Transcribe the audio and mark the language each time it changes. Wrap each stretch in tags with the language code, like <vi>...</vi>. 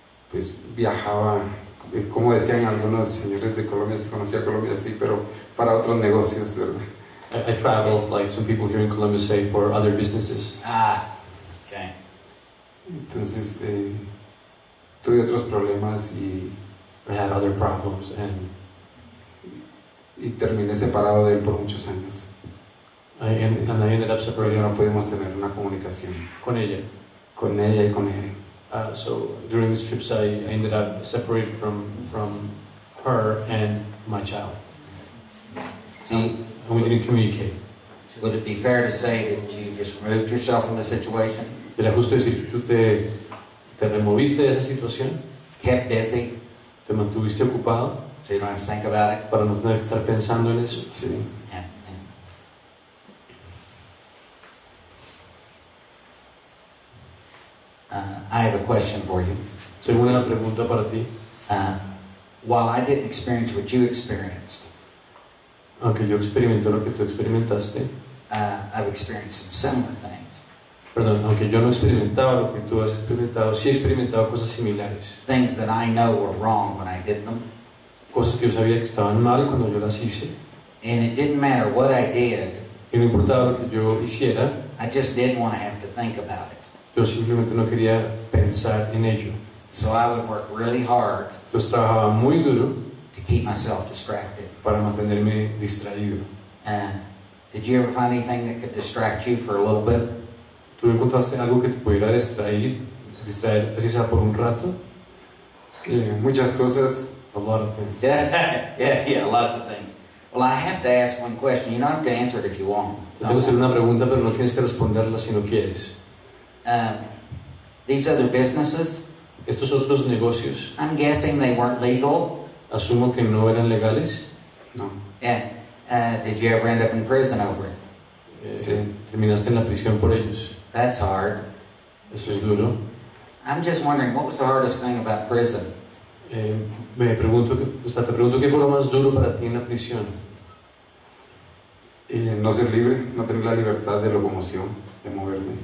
<es>Pues viajaba, como decían algunos señores de Colombia, se conocía Colombia así, pero para otros negocios, ¿verdad?</es> <en>I traveled, like some people here in Columbus say, for other businesses. Okay.</en> <es>Entonces tuve otros problemas</es> <en>I had other problems,</en> <es>y terminé separado de él por muchos años.</es> <en>I ended up</en> <es>Pero</es> <en>separating</en> <es>no pudimos tener una comunicación con ella. con ella y con él.</es> <en>So during these trips, I ended up separated from her and my child. So And we didn't communicate. would it be fair to say that you just removed yourself from the situation,</en> <es>¿Sería justo decir que tú te removiste de esa situación?</es> <en>kept busy,</en> <es>¿Te mantuviste ocupado</es> <en>so you don't have to think about it?</en> <es>para no tener que estar pensando en eso? Sí.</es> <en>Yeah. I have a question for you.</en> <es>Tengo una pregunta para ti.</es> <en>While I didn't experience what you experienced,</en> <es>Aunque yo experimenté lo que tú experimentaste,</es> <en>I've experienced some similar things.</en> <es>perdón, aunque yo no experimentaba lo que tú has experimentado, sí he experimentado cosas similares.</es> <en>Things that I know were wrong when I did them.</en> <es>Cosas que yo sabía que estaban mal cuando yo las hice.</es> <en>And it didn't matter what I did,</en> <es>Y no importaba lo que yo hiciera,</es> <en>I just didn't want to have to think about it.</en> <es>yo simplemente no quería pensar en ello.</es> <en>So I would work really hard</en> <es>Entonces trabajaba muy duro</es> <en>to keep myself distracted.</en> <es>para mantenerme distraído.</es> <en>Did you ever find anything that could distract you for a little bit?</en> <es>¿Tú encontraste algo que te pudiera distraer así sea por un rato? Muchas cosas.</es> <en>A lot of things. Yeah, lots of things. Well, I have to ask one question. You don't have to answer it if you want.</en> <es>Te tengo que hacer una pregunta, pero no tienes que responderla si no quieres.</es> <en>These other businesses,</en> <es>Estos otros negocios,</es> <en>I'm guessing they weren't legal.</en> <es>asumo que no eran legales. No.</es> <en>Yeah. Did you ever end up in prison over it?</en> <es>Sí. Terminaste en la prisión por ellos.</es> <en>That's hard.</en> <es>Eso es duro.</es> <en>I'm just wondering, what was the hardest thing about prison?</en> <es>Te pregunto qué fue lo más duro para ti en la prisión. No ser libre, no tener la libertad de locomoción, de moverme.</es>